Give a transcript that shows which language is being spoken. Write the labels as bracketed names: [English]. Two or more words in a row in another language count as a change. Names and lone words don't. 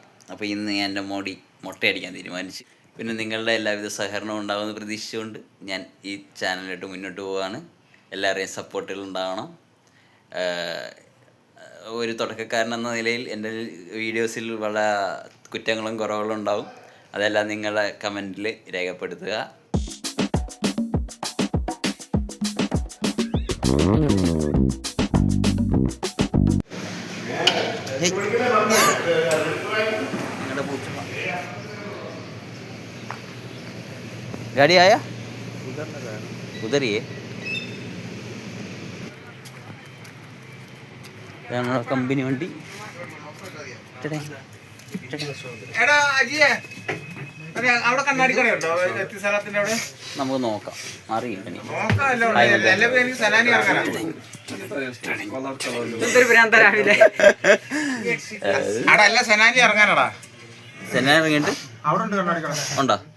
[Malayalam] അപ്പോൾ ഇന്ന് ഞാൻ എൻ്റെ മുടി മൊട്ടയടിക്കാൻ തീരുമാനിച്ചു. പിന്നെ നിങ്ങളുടെ എല്ലാവിധ സഹകരണവും ഉണ്ടാകുമെന്ന് പ്രതീക്ഷിച്ചുകൊണ്ട് ഞാൻ ഈ ചാനലിലോട്ട് മുന്നോട്ട് പോവുകയാണ്. എല്ലാവരുടെയും സപ്പോർട്ടുകൾ ഉണ്ടാവണം. ഒരു തുടക്കക്കാരനെന്ന നിലയിൽ എൻ്റെ വീഡിയോസിൽ വളരെ കുറ്റങ്ങളും കുറവുകളും ഉണ്ടാവും. അതെല്ലാം നിങ്ങളുടെ കമൻറ്റിൽ രേഖപ്പെടുത്തുക. [Hindi] गाड़ी आया उधर ही है. [Malayalam] ഞങ്ങളുടെ കമ്പനി വണ്ടി. നമുക്ക് നോക്കാം, അറിയില്ല. സെനാൻ ഇറങ്ങിയിട്ട് ഉണ്ടോ?